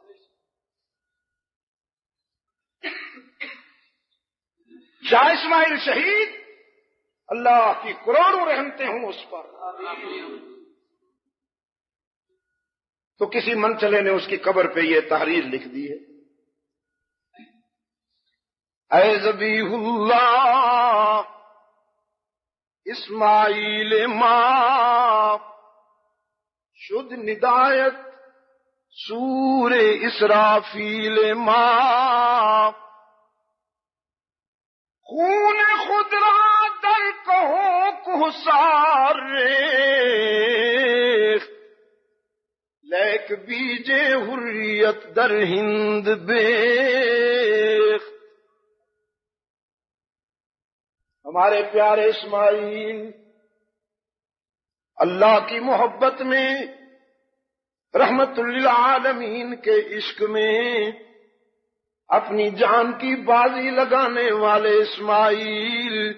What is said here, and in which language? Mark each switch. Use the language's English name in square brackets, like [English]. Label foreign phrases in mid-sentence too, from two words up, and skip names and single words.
[Urdu] شاہ اسماعیل شہید، اللہ کی کروڑوں رحمتیں ہوں اس پر، تو کسی منچلے نے اس کی قبر پہ یہ تحریر لکھ دی ہے، اے ذبیح اللہ [Persian] اسماعیل ماں شد ندایت سور اسرافیل ماں، خون خود را در کہو کوثار ریخت، لیک بیج حریت در ہند بیخت۔ [Urdu] ہمارے پیارے اسماعیل اللہ کی محبت میں، رحمت للعالمین کے عشق میں اپنی جان کی بازی لگانے والے اسماعیل،